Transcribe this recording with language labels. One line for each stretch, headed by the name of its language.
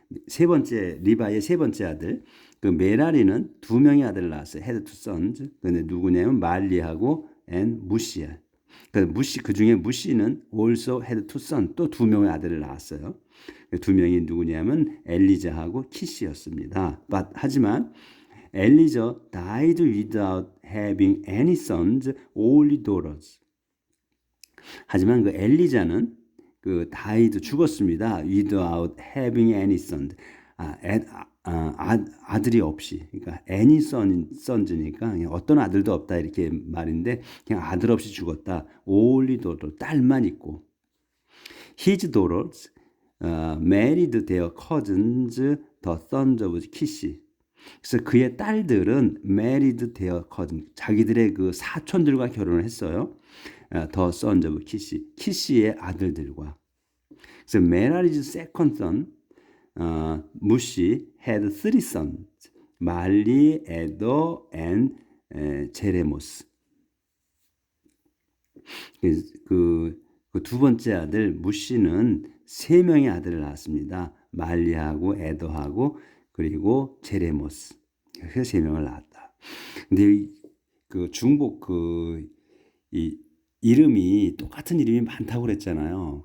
Korean: 세 번째, 리바의 세 번째 아들. 그 메라리는 두 명의 아들을 낳았어요.
English: 헤드 투 선즈.
Korean: 근데 누구냐면 말리하고 앤 무시야. 그 중에 무시는
English: also had two sons,
Korean: 또 두 명의 아들을 낳았어요. 두 명이 누구냐면 엘리자하고 키시였습니다. 하지만
English: 엘리자 died without having any sons, only daughters.
Korean: 하지만 그 엘리자는 그 died 죽었습니다.
English: without having any sons.
Korean: 아들이 없이, 그러니까 any sons니까 어떤 아들도 없다 이렇게 말인데 그냥 아들 없이 죽었다.
English: only daughter,
Korean: 딸만 있고.
English: His daughters married their cousins, the sons of Kish.
Korean: 그래서 그의 딸들은
English: married their cousins,
Korean: 자기들의 그 사촌들과 결혼을 했어요.
English: the sons of Kish,
Korean: 키시의 아들들과. 그래서
English: 메라리's second son, 무시 had three sons, 말리, 에더, and 제레모스.
Korean: 그 두 번째 아들 무시는 세 명의 아들을 낳았습니다. 말리하고 에더하고 그리고 제레모스. 그래서 세 명을 낳았다. 근데 그 중복 이 이름이 똑같은 이름이 많다고 그랬잖아요.